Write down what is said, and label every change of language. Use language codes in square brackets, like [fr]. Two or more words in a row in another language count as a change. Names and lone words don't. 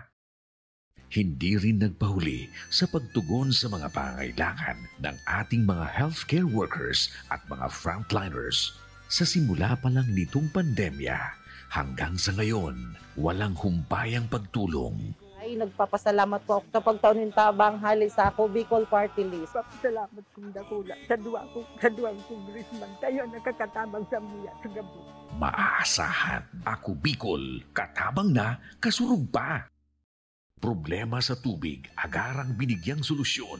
[tl] Hindi rin nagpahuli sa pagtugon sa mga pangailangan ng ating mga healthcare workers at mga frontliners. Sa simula pa lang nitong pandemya, hanggang sa ngayon, walang humpayang pagtulong. [bik] Ay, Ay nagpapasalamat po ako sa pagtaon ng tabang hali sa ako Bicol Party List. Papasalamat kong dakula sa duwang congressman. Tayo nakakatabang sa muya sa gabi. Maasahan, Ako Bicol, katabang na, kasurug pa. [tl] Problema sa tubig, agarang binigyang solusyon.